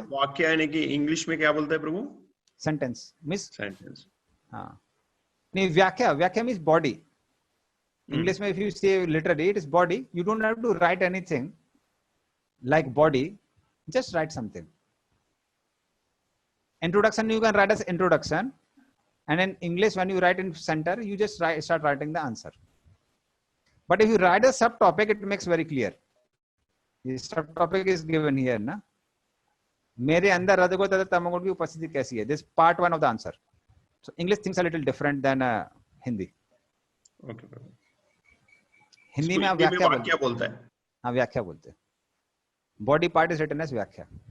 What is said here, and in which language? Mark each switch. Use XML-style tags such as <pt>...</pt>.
<hi>वाक्य यानी कि इंग्लिश में क्या बोलता है प्रभु?</hi> <en>Sentence miss sentence.</en> <hi>हाँ नहीं,</hi> <en>व्याख्या, व्याख्या means body. English में if you say literally it is body, you don't have to write anything like body, just write something. Introduction you can write as introduction, and in English when you write in center you just start writing the answer. But if you write a subtopic, it makes very clear. The subtopic is given here</en> <hi>ना, मेरे अंदर रजोगुण तथा तमोगुण की उपस्थिति कैसी है.</hi> <en>This part 1 of the answer. So English thinks a little different than Hindi. Okay.</en> <hi>Hindi में आप व्याख्या बोलते हैं. हाँ व्याख्या बोलते हैं.</hi> <en>body part is written as</en> <hi>व्याख्या.</hi>